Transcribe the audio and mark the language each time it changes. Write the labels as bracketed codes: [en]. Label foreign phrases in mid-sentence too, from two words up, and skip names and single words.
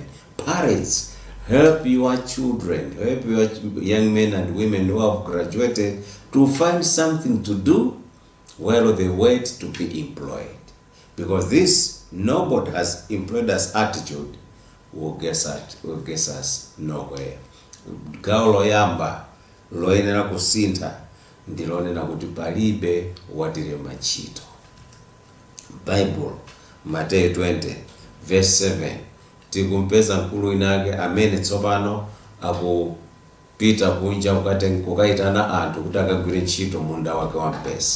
[en] Parents, help your children, help your young men and women who have graduated to find something to do while they wait to be employed. Because this nobody has employed us attitude will get us nowhere. [ny] Gawo loyamba loyenera kusintha ndilonena kuti palibe watirema ntchito. Bible Matthew 20 verse 7 tikumpeza mkulu inake amene tsopano akupita kunja kukaitana anthu kuti akagwire ntchito munda wake wa mpesa.